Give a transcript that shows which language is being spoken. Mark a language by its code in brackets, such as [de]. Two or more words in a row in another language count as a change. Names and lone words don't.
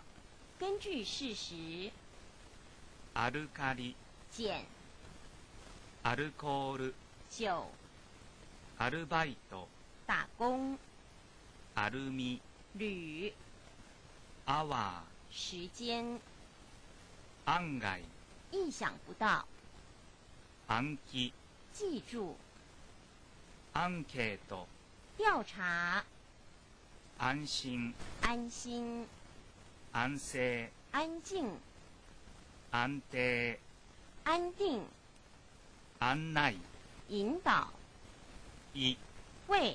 [zh] 根据事实， [ja] アルカリ、 [zh] 碱、 [ja] アルコール、 [zh] 酒、 [ja] アルバイト、 [zh] 打工、 [ja] アルミ、 [zh] 铝、 [ja] アワ [zh] 时间、 [ja] ー、案外、 [zh] 意想不到， [ja] 暗記、 [zh] 记住， [ja] アンケート、 [zh] 调查， [ja] 安心、 [zh] 安心， [ja] 安静、 [zh] 安静， [ja] 安定、 [zh] 安定， [ja] 案内、 [zh] 引导， [ja] い、 [zh] 为，